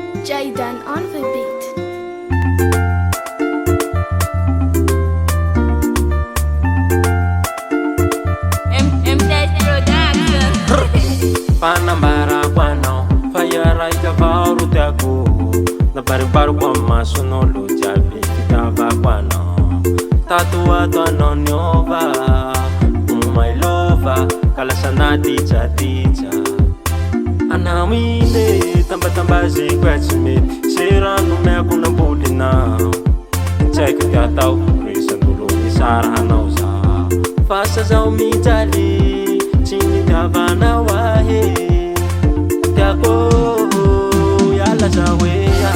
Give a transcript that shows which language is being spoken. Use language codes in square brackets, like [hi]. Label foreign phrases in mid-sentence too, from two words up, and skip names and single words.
[en] Jaydan on the beat. [mg] Panambarako anao fa iha raiky avao ro tiako nabaribariko amy mason'olo jiaby fitiavako anao tato anao niova [en] my lover [mg] ka lasa nadijadija anao iny tambatambaziko e tsy mety se rano omeko nambolinao tsy haiko ty atao resan'olo misara anao za fa sa zaho mijaly tsy nitiavanao ahe tiako iala zaho ea